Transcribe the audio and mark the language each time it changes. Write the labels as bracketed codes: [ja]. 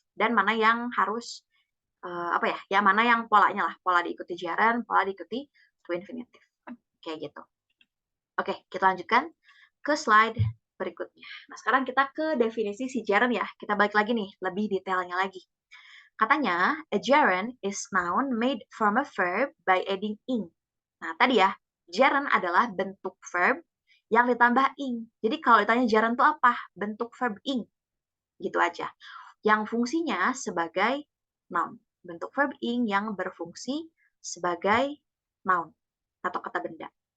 [id] Dan mana yang harus, apa ya, ya mana yang polanya lah. Pola diikuti gerund, pola diikuti to infinitive. Kayak gitu. Oke, kita lanjutkan ke slide berikutnya. Nah, sekarang kita ke definisi si gerund ya. Kita balik lagi nih, lebih detailnya lagi. [en] Katanya, a gerund is noun made from a verb by adding ing. [id] Nah, tadi ya, gerund adalah bentuk verb yang ditambah ing. Jadi kalau ditanya gerund itu apa? Bentuk verb ing. Gitu aja. Yang fungsinya sebagai noun. Bentuk verb ing yang berfungsi sebagai noun atau kata benda.